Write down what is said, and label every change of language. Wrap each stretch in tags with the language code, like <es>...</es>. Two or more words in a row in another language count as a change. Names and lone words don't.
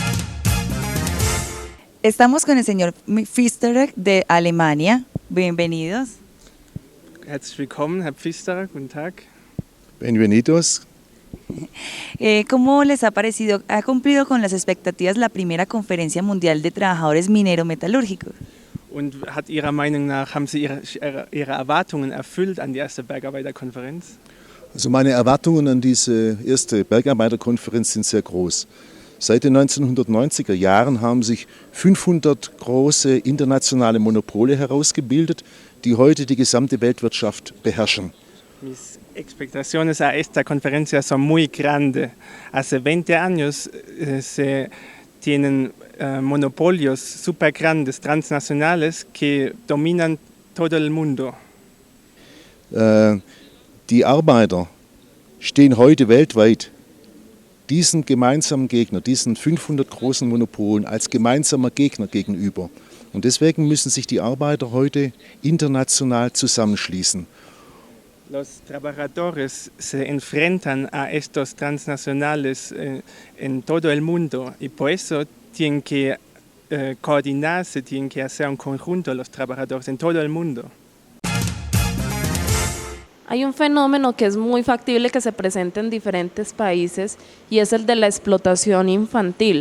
<es>Estamos con el señor Pfisterer de Alemania. Bienvenidos.</es> <de>Herzlich willkommen, Herr Pfisterer, guten Tag.</de> <es>Bienvenidos. ¿Cómo les ha parecido? ¿Ha cumplido con las expectativas la primera conferencia mundial de trabajadores minero-metalúrgicos?</es> <de>Und hat Ihrer Meinung nach, haben Sie Ihre Erwartungen erfüllt an die erste Bergarbeiterkonferenz? Also meine Erwartungen an diese erste Bergarbeiterkonferenz sind sehr groß. Seit den 1990er Jahren haben sich 500 große internationale Monopole herausgebildet, die heute die gesamte Weltwirtschaft beherrschen.</de> <es>Mis expectaciones a esta conferencia son muy grandes. Hace 20 años se tienen monopolios super grandes, transnacionales, que dominan todo el mundo.</es> <de>Die Arbeiter stehen heute weltweit diesen gemeinsamen Gegner, diesen 500 großen Monopolen als gemeinsamer Gegner gegenüber. Und deswegen müssen sich die Arbeiter heute international zusammenschließen.</de> <es>Los trabajadores se enfrentan a estos transnacionales en todo el mundo y por eso tienen que coordinarse, tienen que hacer un conjunto los trabajadores en todo el mundo. Hay un fenómeno que es muy factible que se presente en diferentes países y es el de la explotación infantil.</es>